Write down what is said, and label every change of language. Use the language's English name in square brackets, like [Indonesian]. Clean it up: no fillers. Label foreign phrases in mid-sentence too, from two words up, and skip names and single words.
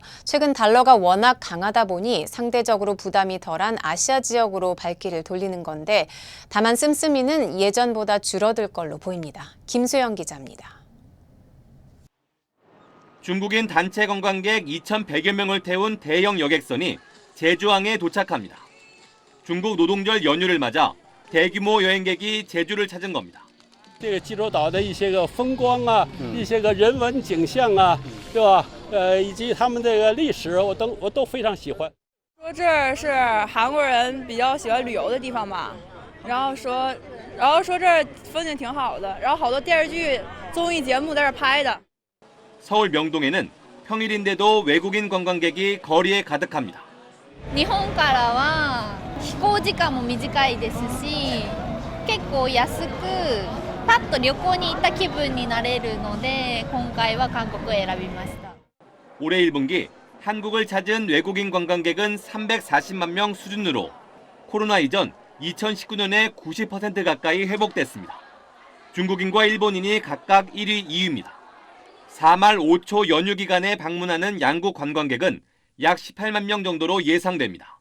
[Korean] 최근 달러가 워낙 강하다 보니 상대적으로 부담이 덜한 아시아 지역으로 발길을 돌리는 건데 다만 씀씀이는 예전보다 줄어들 걸로 보입니다. 김수영 기자입니다. 중국인 단체 관광객 2,100여 명을 태운 대형 여객선이 제주항에 도착합니다. 중국 노동절 연휴를 맞아 대규모 여행객이 제주를 찾은 겁니다. [Chinese] 这个济州岛的一些个风光啊，一些个人文景象啊，对吧？以及他们这个历史，我都非常喜欢。说这儿是韩国人比较喜欢旅游的地方吧，然后说这儿风景挺好的，然后好多电视剧、综艺节目在这儿拍的。 [Korean] 서울 명동에는 평일인데도 외국인 관광객이 거리에 가득합니다. [Japanese] 日本からは飛行時間も短いですし、結構安くパッと旅行に行った気分になれるので、今回は韓国を選びました。 [Korean] 올해 1분기 한국을 찾은 외국인 관광객은 340만 명 수준으로 코로나 이전 2019년에 90% 가까이 회복됐습니다. 중국인과 일본인이 각각 1위, 2위입니다. 4말 5초 연휴 기간에 방문하는 양국 관광객은 약 18만 명 정도로 예상됩니다.